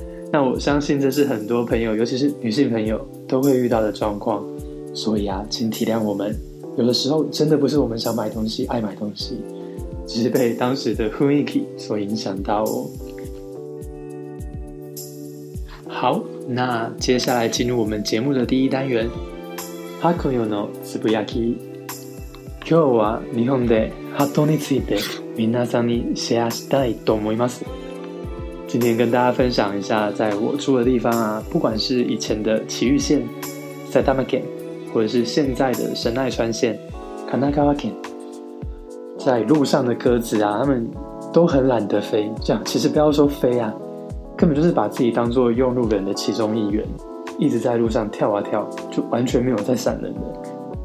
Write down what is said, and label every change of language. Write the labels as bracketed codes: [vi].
[zh] 那我相信这是很多朋友，尤其是女性朋友都会遇到的状况，所以啊，请体谅我们，有的时候真的不是我们想买东西，爱买东西。只是被当时的雰囲気所影响到哦。好，那接下来进入我们节目的第一单元。 [ja] ハクヨのつぶやき。今日は日本でハトについて皆さんにシェアしたいと思います。 [zh] 今天跟大家分享一下，在我住的地方啊，不管是以前的埼玉县、埼玉県，或者是现在的神奈川县、神奈川県。在路上的鸽子啊，他们都很懒得飞，这样其实不要说飞啊，根本就是把自己当作用路人的其中一员，一直在路上跳啊跳，就完全没有在闪人的。